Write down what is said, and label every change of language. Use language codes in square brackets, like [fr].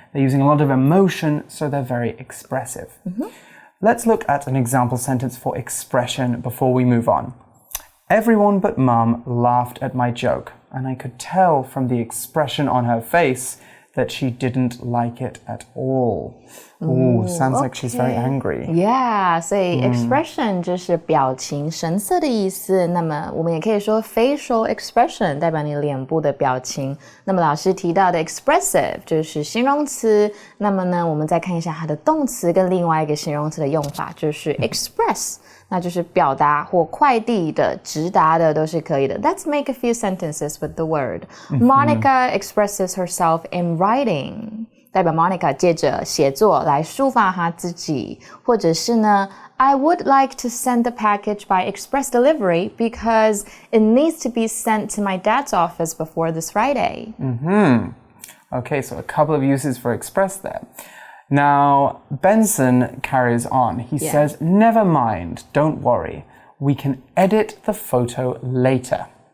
[en] They're using a lot of emotion, so they're very expressive. Let's look at an example sentence for expression before we move on. Everyone but Mum laughed at my joke, and I could tell from the expression on her face that she didn't like it at all. Ooh, sounds like she's very angry. [zh] Yeah, 所以 expression 就是表情、神色的意思。那么我们也可以说 facial expression 代表你脸部的表情。那么老师提到的 expressive 就是形容词。那么呢，我们再看一下它的动词跟另外一个形容词的用法，就是 express。那就是表达或快递的、直达的都是可以的。 [en] Let's make a few sentences with the word. Monica expresses herself in writing. [zh] 代表 Monica 借着写作来抒发她自己，或者是呢 [en] I would like to send the package by express delivery because it needs to be sent to my dad's office before this Friday. Okay, so a couple of uses for express there. Now, Benson carries on. He says, never mind, don't worry. We can edit the photo later.